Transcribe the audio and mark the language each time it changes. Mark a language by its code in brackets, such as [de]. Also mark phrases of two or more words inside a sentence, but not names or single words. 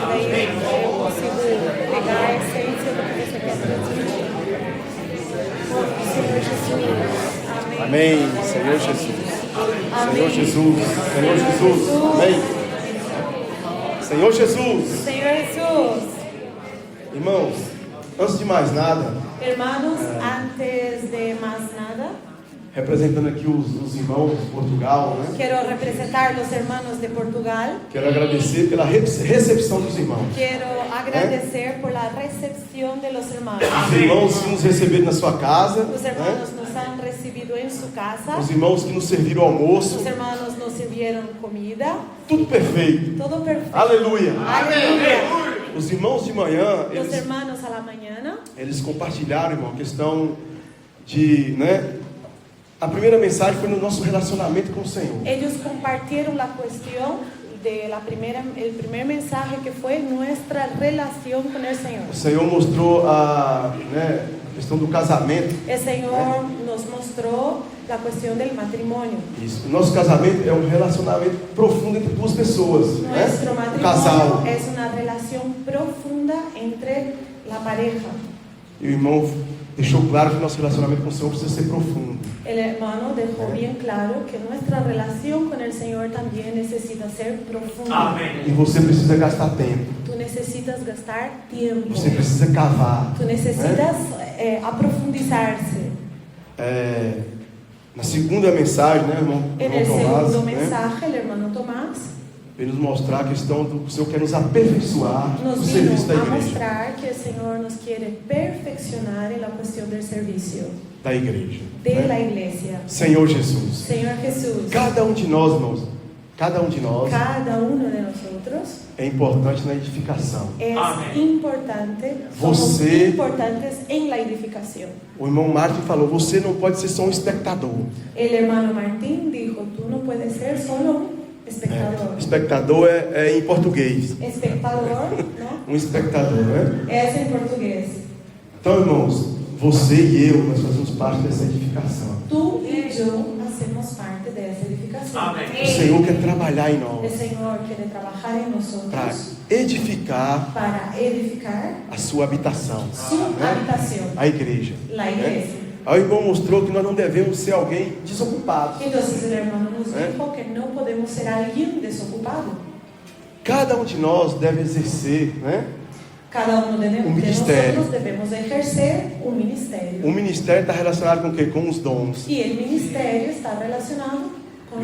[pt] Daí eu consigo pegar a essência do que você quer transmitir. Senhor Jesus. Amém. Amém. Senhor Jesus. Amém. Senhor Jesus. Senhor Jesus. Amém. Senhor Jesus. Senhor Jesus. Irmãos, antes de mais nada, [es] Hermanos, antes de más nada, [pt] representando aqui os irmãos de Portugal, né? [es] quiero representar los hermanos de Portugal. [pt] Quero agradecer pela recepção dos irmãos. [es] Quiero agradecer por la recepción de los hermanos. [pt] Os irmãos que nos receberam na sua casa, [es] Los [pt] né? [es] hermanos nos han recibido en su casa. [pt] Os irmãos que nos serviram almoço, [es] Los hermanos nos sirvieron comida. [pt] tudo perfeito. [es] Todo perfecto. [pt] Aleluia. [es] Aleluya. [pt] Os irmãos de manhã, [es] Los hermanos a la mañana, [pt] eles compartilharam, irmão, a questão de, né? A primeira mensagem foi no nosso relacionamento com o Senhor. [es] ellos compartieron la cuestión de el primer mensaje que fue nuestra relación con el Señor. [pt] O Senhor mostrou a questão do casamento. [es] El Señor nos mostró la cuestión del matrimonio. [pt] Isso. O nosso casamento é um relacionamento profundo entre duas pessoas, né? [es] Nuestro [pt] O [es] matrimonio [pt] casal. [es] es una relación profunda entre la pareja. [pt] E o irmão deixou claro que o nosso relacionamento com o Senhor precisa ser profundo. [es] El hermano dejó bien claro que nuestra relación con el Señor también necesita ser profunda. [pt] E você precisa gastar tempo. [es] Tú necesitas gastar tiempo. [pt] Você precisa cavar. [es] Tú necesitas aprofundizarse. [pt] Na segunda mensagem, né, irmão [es] En el Tomás, segundo [pt] né, [es] mensaje, el hermano Tomás [pt] veio nos mostrar a questão do o Senhor quer nos aperfeiçoar no [es] nos vino [pt] serviço da [es] a [pt] igreja. [es] mostrar que el Señor nos quiere perfeccionar en la cuestión del servicio [pt] Da igreja. [es] de [pt] né? [es] la iglesia. [pt] Senhor Jesus. [es] Señor Jesús, [pt] Cada um de nós, irmãos, cada um de nós [es] cada uno de nosotros [pt] é importante na edificação. [es] es importante, somos [pt] Você- [es] importantes en la edificación. [pt] O irmão Martin falou, você não pode ser só um espectador. [es] El hermano Martín dijo, tú no puedes ser solo un espectador. [pt] Espectador é em português. [es] Espectador, ¿no? [pt] Um espectador, né? [es] Es en portugués. [pt] Então, irmãos, você e eu, nós fazemos parte dessa edificação. [es] Tú y yo hacemos parte de esa edificación. [pt] O Senhor quer trabalhar em [es] El [pt] nós Señor quiere trabajar en para [es] nosotros [pt] edificar [es] para edificar [pt] a sua habitação, [es] su habitación, [pt] a igreja. [es] la iglesia. [pt] Aí o irmão mostrou que nós não devemos ser alguém desocupado. [es] Entonces el hermano nos dijo que no podemos ser alguien desocupado. [pt] Cada um de nós deve exercer, né? [es] Cada uno de [pt] ministério. [es] nosotros debemos ejercer un ministerio. [pt] O ministério está relacionado com o quê? Com os dons. [es] Y el ministerio está relacionado con